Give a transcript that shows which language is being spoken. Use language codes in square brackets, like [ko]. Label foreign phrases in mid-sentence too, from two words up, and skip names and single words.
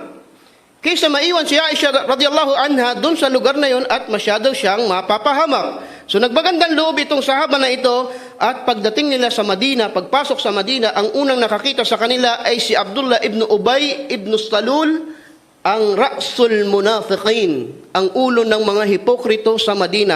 [tl] Kaysa maiwan si Aisha [ar] رضي الله عنها [tl] doon sa lugar na yon at masyado siyang mapapahamak. So nagbagandang loob itong sahaba na ito at pagdating nila sa Madina, pagpasok sa Madina, ang unang nakakita sa kanila ay si Abdullah ibn Ubay ibn Salul, ang [ar] رأس المنافقين, [tl] ang ulo ng mga hipokrito sa Madina.